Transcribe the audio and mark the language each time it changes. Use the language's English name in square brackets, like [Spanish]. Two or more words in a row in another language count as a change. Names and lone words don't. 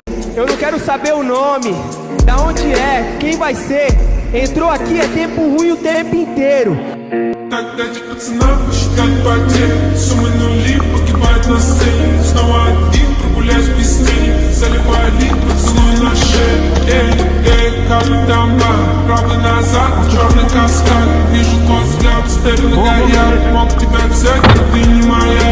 [Portuguese] Eu não quero saber o nome, da onde é, quem vai ser. Entrou aqui é tempo ruim o tempo inteiro. [Russian] Тогда пацанам посчитать потерь. Суммы нули погибают на сцене. Снова один прогуляюсь без тени. Заливаю лик, поцелуй на шее. Капли дома, правда назад, черный каскад. Вижу твой взгляд, степенно горят. Мог тебя взять, но ты не моя.